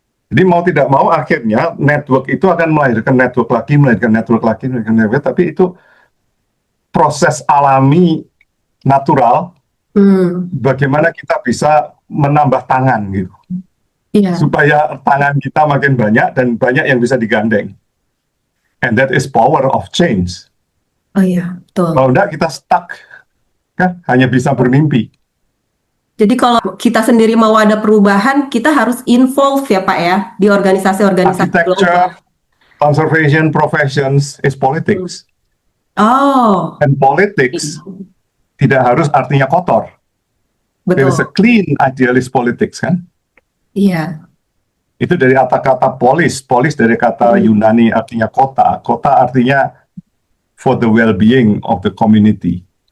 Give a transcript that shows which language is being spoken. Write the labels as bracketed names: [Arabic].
[Indonesian] Jadi mau tidak mau akhirnya network itu akan melahirkan network lagi, tapi itu proses alami, natural, Hmm. bagaimana kita bisa menambah tangan gitu. Iya. supaya tangan kita makin banyak dan banyak yang bisa digandeng. [English] And that is power of change. [Indonesian] Oh iya, betul. Kalau enggak kita stuck, kan hanya bisa bermimpi. Jadi kalau kita sendiri mau ada perubahan, kita harus involve ya Pak ya di organisasi-organisasi global. [English] Architecture, conservation professions is politics. Oh, And politics [Indonesian] tidak harus artinya kotor. [English] There is a [Indonesian] betul. [English] clean idealist politics kan. [Indonesian] Iya. Itu dari kata-kata polis. Polis dari kata Yunani artinya kota. Kota artinya [English] for the well-being of the community.